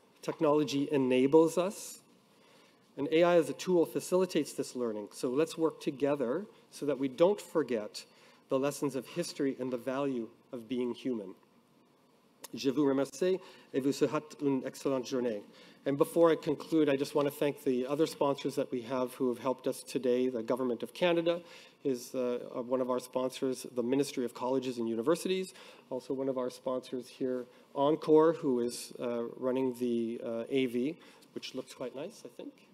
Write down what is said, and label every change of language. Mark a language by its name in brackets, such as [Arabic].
[English] Technology enables us, and AI as a tool facilitates this learning. So let's work together so that we don't forget the lessons of history and the value of being human. [French] Je vous remercie et vous souhaite une excellente journée. [English] And before I conclude, I just want to thank the other sponsors that we have who have helped us today. The Government of Canada is one of our sponsors, the Ministry of Colleges and Universities, also one of our sponsors here, Encore, who is running the AV, which looks quite nice, I think.